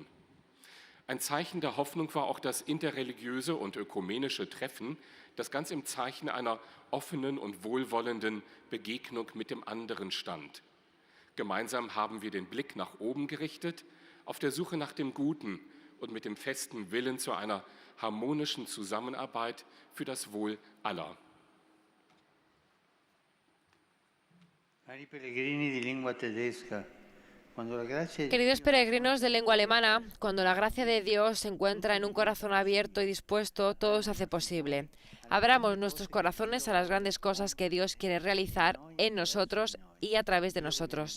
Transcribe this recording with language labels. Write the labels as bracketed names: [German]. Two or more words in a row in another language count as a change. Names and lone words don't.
[German] Ein Zeichen der Hoffnung war auch das interreligiöse und ökumenische Treffen, das ganz im Zeichen einer offenen und wohlwollenden Begegnung mit dem anderen stand. Gemeinsam haben wir den Blick nach oben gerichtet, auf der Suche nach dem Guten und mit dem festen Willen zu einer harmonischen Zusammenarbeit für das Wohl aller. [Spanish] Queridos peregrinos de lengua alemana, cuando la gracia de Dios se encuentra en un corazón abierto y dispuesto, todo se hace posible. Abramos nuestros corazones a las grandes cosas que Dios quiere realizar en nosotros y a través de nosotros.